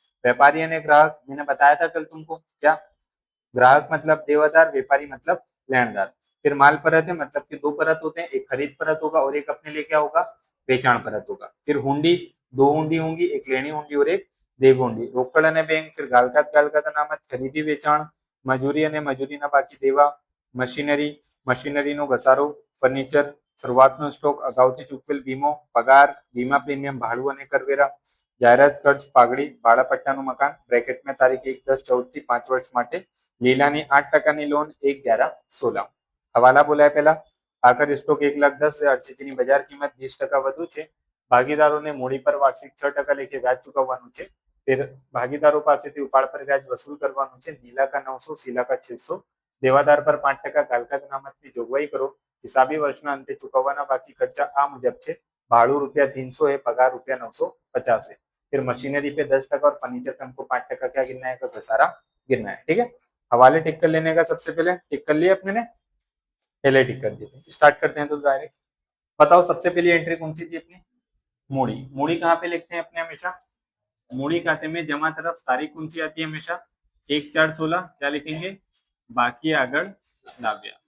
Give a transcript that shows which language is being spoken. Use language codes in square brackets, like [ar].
[hi] व्यापारी यानी ग्राहक, मैंने बताया था कल तुमको, क्या ग्राहक मतलब देवादार, व्यापारी मतलब लेनदार। फिर माल परत है, मतलब कि दो परत होते हैं, एक खरीद परत होगा और एक अपने लिए क्या होगा, वेचाण परत होगा। फिर हुंडी, दो हुंडी होंगी, एक लेनी हुंडी और एक देव हुंडी। [gu] रोकड़ અને બેંક, फिर ગાલકાત ગાલકાત અનામત, ખરીદી વેચાણ, મજૂરી અને મજૂરીના બાકી દેવા, મશીનરી, મશીનરીનો ઘસારો, ફર્નિચર, શરૂઆતનો સ્ટોક, અગાઉથી ચૂકવેલ વીમો, પગાર, વીમા પ્રીમિયમ, ભાડું અને કરવેરા, જાહેરાત ખર્ચ, પાઘડી, ભાડા પટ્ટાનું મકાન, બ્રેકેટમાં તારીખ 1/10/14 થી 5 વર્ષ માટે લીલાની 8% લોન 1/11/16। હવાલા બોલાય પહેલા, આખર સ્ટોક 1,10,000 છે જેની બજાર કિંમત 20% વધુ છે। ભાગીદારોને મૂડી પર વાર્ષિક 6% લેખે વ્યાજ ચૂકવવાનું છે। फिर भागीदारों पासेથી ઉપાડ પર વ્યાજ વસૂલ કરવાનું છે। નીલા [hi] का 900, शीला का 600, [gu] દેવાદાર પર 5% ગાલકાત અનામતની જોગવાઈ કરો। હિસાબી વર્ષના અંતે ચૂકવવાના બાકી ખર્ચા આ મુજબ છે, [hi] भाड़ू ₹300 है, पगार ₹950 है। फिर मशीनरी पे 10% और फर्नीचर पे हमको 5% क्या गिनना है, घसारा गिनना है। ठीक है, हवाले टिक कर लेने का, सबसे पहले टिक कर लिए अपने ने, पहले टिक कर दिए। स्टार्ट करते हैं तो डायरेक्ट बताओ, सबसे पहली एंट्री कौन सी थी अपनी, मूड़ी। मूड़ी कहाँ पे लिखते हैं अपने हमेशा, मूड़ी खाते में जमा तरफ तारीख कौन सी आती है हमेशा, 1/4/16, क्या लिखेंगे, बाकी आगड़ लाव्या।